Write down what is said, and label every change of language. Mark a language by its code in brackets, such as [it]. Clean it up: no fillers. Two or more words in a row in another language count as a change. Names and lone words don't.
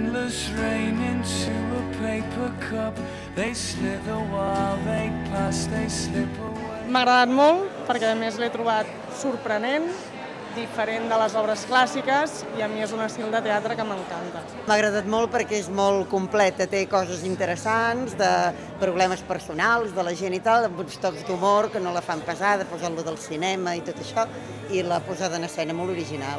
[en] tears rain into a paper cup. They slither while they pass, they slip away. [ca] M'ha agradat molt perquè a més l'he trobat sorprenent, diferent de les obres clàssiques i a mi és un estil de teatre que m'encanta. M'ha agradat molt perquè és molt completa, té coses interessants, de problemes personals de la gent i tal, amb uns tocs d'humor que no la fan pesada, posant-lo del cinema i tot això, i la posada en escena molt original.